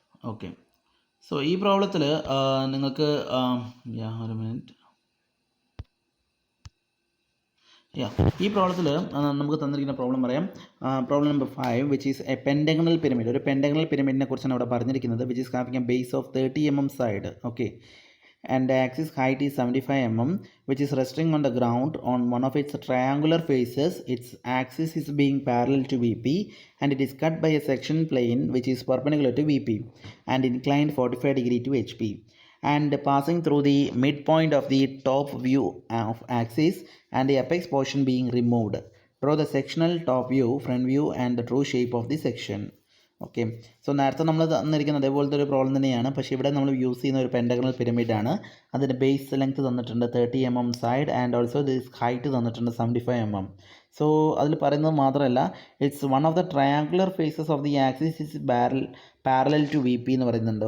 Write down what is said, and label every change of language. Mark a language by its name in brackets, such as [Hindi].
[Malayalam] Okay, so ഈ പ്രോബ്ലത്തിൽ നിങ്ങൾക്ക് ഒരു മിനിറ്റ്, ഈ പ്രോബ്ലത്തിൽ നമുക്ക് തന്നിരിക്കുന്ന പ്രോബ്ലം പറയാം. [English] Problem number 5 which is a pentagonal pyramid. [Malayalam] ഒരു പെൻഡഗണൽ പിരമിഡിനെ കുറിച്ചാണ് അവിടെ പറഞ്ഞിരിക്കുന്നത്. [English] Which is having a base of 30 mm side. Okay, and the axis height is 75 mm, which is resting on the ground on one of its triangular faces. Its axis is being parallel to VP, and it is cut by a section plane which is perpendicular to VP and inclined 45 degree to HP, and passing through the midpoint of the top view of axis and the apex portion being removed. Draw the sectional top view, front view and the true shape of the section. [Malayalam] Okay, so നേരത്തെ നമ്മൾ തന്നിരിക്കുന്ന അതേപോലത്തെ ഒരു problem തന്നെയാണ്, പക്ഷേ ഇവിടെ നമ്മൾ use ചെയ്യുന്ന ഒരു പെൻഡഗണൽ പിരമിഡാണ്. അതിൻ്റെ ബേസ് ലെങ്ത് തന്നിട്ടുണ്ട് 30 mm side, [English] and also this height [Malayalam] തന്നിട്ടുണ്ട് 75 mm. സോ അതിൽ പറയുന്നത് മാത്രമല്ല, [English] it's one of the triangular faces of the axis is parallel to VP [Malayalam] എന്ന് പറയുന്നുണ്ട്.